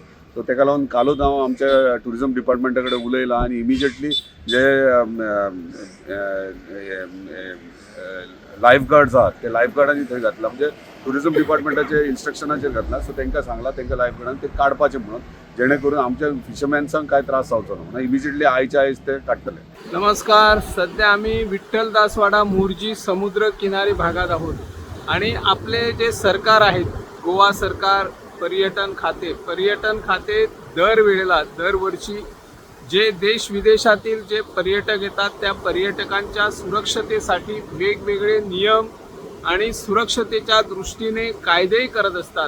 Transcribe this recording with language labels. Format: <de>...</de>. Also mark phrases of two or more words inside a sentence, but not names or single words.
<kok>सो ताका लागून कालूच हांव आमच्या</kok> <en>tourism department</en> <kok>कडेन उलयलां आनी इमिजिएटली जे</kok> <en>life guards</en> <kok>आहात ते लायफ गार्डांनी थंय घातला, म्हणजे</kok> <en>tourism department</en> <kok>इन्स्ट्रक्शनाचेर घातला. सो तांकां सांगला तांकां लायफ गार्डान ते काडपाचें म्हणून, जेणे करून आमच्या फिशरमॅन्सांक काय त्रास जावचो न्हू. इमिजिएटली आयच्या आयज ते काडटले. नमस्कार.</kok> <mr>सध्या आम्ही विठ्ठलदासवाडा मोरजी समुद्र किनारी भागात आहोत आणि आपले जे सरकार आहेत, गोवा सरकार, पर्यटन खाते दरवर्षी जे देश विदेशातील जे पर्यटक येतात त्या पर्यटकांच्या सुरक्षतेसाठी वेगवेगळे नियम आणि सुरक्षतेच्या दृष्टीने कायदेही करत असतात.</mr>